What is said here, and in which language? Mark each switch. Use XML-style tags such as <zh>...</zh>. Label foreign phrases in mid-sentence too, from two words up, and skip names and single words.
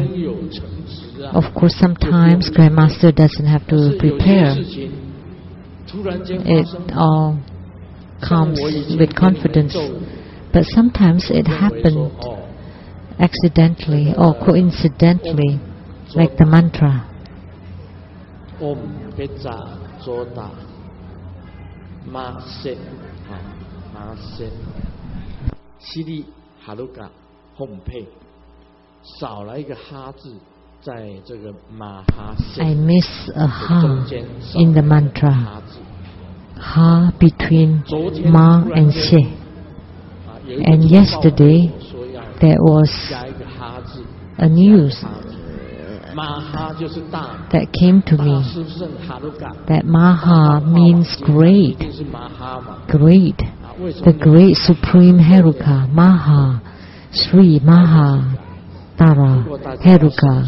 <en>Of course, sometimes Grandmaster doesn't have to prepare. It all comes with confidence. But sometimes it happened accidentally or coincidentally, like the mantra.</en> <sa>Om Petra Zoda Ma Sen Ma Sen Siri Haruka Hom Pei</sa> <zh>少了一个哈字在这个马哈</zh> <en>I miss a ha in the mantra. Ha between Ma and Se. And yesterday there was a news that came to me that Maha means great, great, the great Supreme Heruka, Maha, Sri Mahottara Heruka.</en>